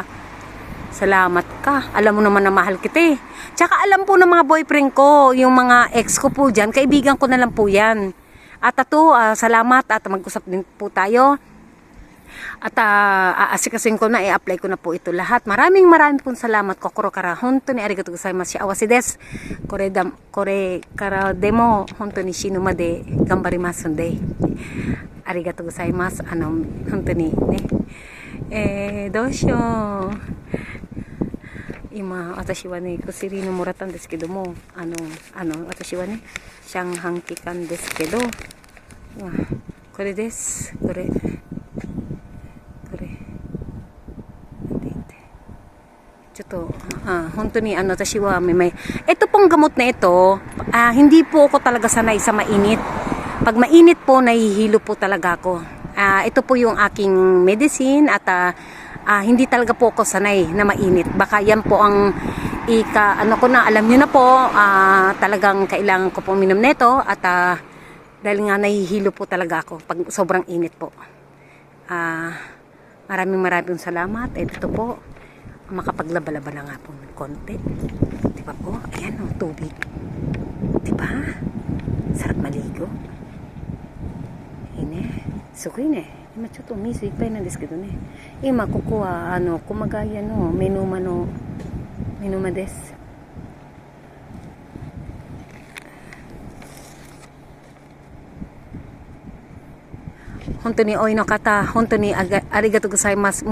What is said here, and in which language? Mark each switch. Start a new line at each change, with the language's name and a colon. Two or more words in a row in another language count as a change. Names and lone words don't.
Filipino: Salamat ka. Alam mo naman na mahal kita eh. Tsaka alam po ng mga boyfriend ko, yung mga ex ko po dyan, kaibigan ko na lang po yan. At Tato, salamat at mag-usap din po tayo. At aasikasin ko na, i-apply ko na po ito lahat. Maraming pong salamat.
Japanese: 心から本当にありがとうございます。幸せです。これからでも本当に死ぬまで頑張りますんで. ありがとうございます. 本当にね. どうしよう。今私はね薬のもらったんですけども私はね上半期間ですけど、これですこれちょっと本当に私は
Filipino: may ito pong gamot na ito hindi po ako talaga sanay sa mainit. Pag mainit po nahihilo po talaga ako. Ito po yung aking medicine at hindi talaga po ako sanay na mainit. Baka yan po ang alam nyo na po, talagang kailangan ko po minom nito at dahil nga nahihilo po talaga ako pag sobrang init po. Maraming salamat. Ito po, makapaglaba-laba na nga po ng konti. Diba po? Ayan o, tubig. Diba? Sarap maligo.
Japanese: すごいね. 今ちょっと水いっぱいなんですけどね。今ここは熊谷の目の間です。本当においの方、本当にありがとうございます。